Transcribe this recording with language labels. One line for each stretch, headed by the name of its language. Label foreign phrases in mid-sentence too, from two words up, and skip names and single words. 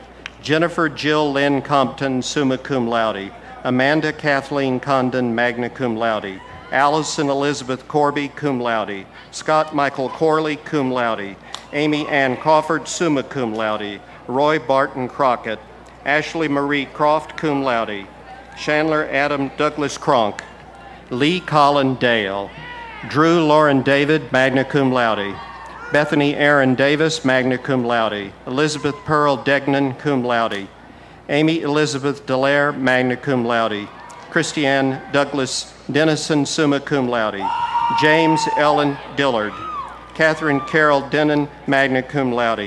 English: Jennifer Jill Lynn Compton,
Latin: summa cum laude.
English: Amanda Kathleen Condon,
Latin: magna cum laude.
English: Allison Elizabeth Corby,
Latin: cum laude.
English: Scott Michael Corley,
Latin: cum laude.
English: Amy Ann Crawford,
Latin: summa cum laude.
English: Roy Barton Crockett. Ashley Marie Croft,
Latin: cum laude.
English: Chandler Adam Douglas Cronk. Lee Colin Dale. Drew Lauren David,
Latin: magna cum laude.
English: Bethany Aaron Davis,
Latin: magna cum laude.
English: Elizabeth Pearl Degnan,
Latin: cum laude.
English: Amy Elizabeth Dallaire,
Latin: magna cum laude.
English: Christiane Douglas Dennison,
Latin: summa cum laude.
English: James Ellen Dillard. Catherine Carol Denon,
Latin: magna cum laude.